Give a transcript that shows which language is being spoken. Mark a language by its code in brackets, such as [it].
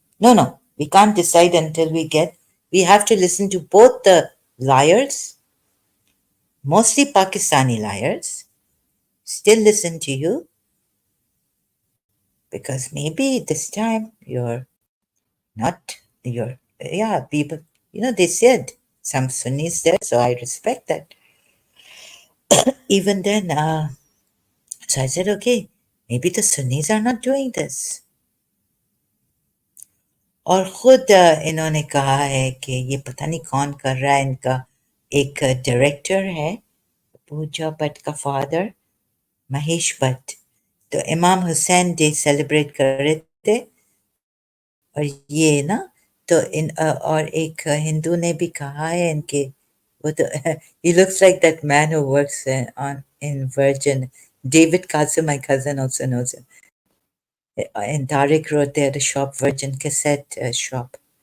[en] No, no, we can't decide until we have to listen to both the liars, mostly Pakistani liars, still listen to you, because maybe this time you're not, yeah, people, they said some Sunnis there, so I respect that. Even then, so I said, okay, maybe the Sunnis are not doing this. [hi] और खुद इन्होंने कहा है कि ये पता नहीं कौन कर रहा है, इनका एक डायरेक्टर है, पूजा भट्ट का फादर, महेश भट्ट, तो इमाम हुसैन डे सेलिब्रेट कर रहे थे, और ये ना, तो और एक हिंदू ने भी कहा है इनके, वो तो [en] he looks like that man who works in Virgin, David Kasim, my cousin also knows him. In Tariq Road, they had a shop, Virgin Cassette shop.